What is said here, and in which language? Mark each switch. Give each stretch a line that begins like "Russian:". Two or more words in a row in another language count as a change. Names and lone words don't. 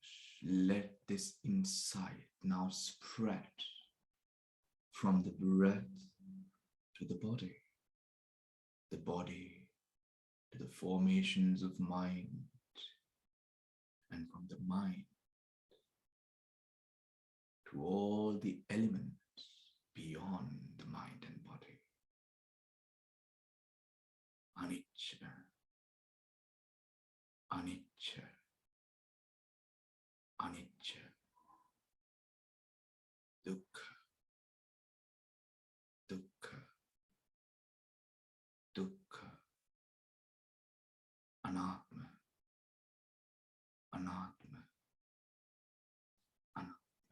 English: Let this insight now spread from the breath to the body to the formations of mind, and from the mind to all the elements beyond the mind and body.
Pali: Anicca, anicca, anicca, dukkha, dukkha, dukkha, anatma, anatma, anatma.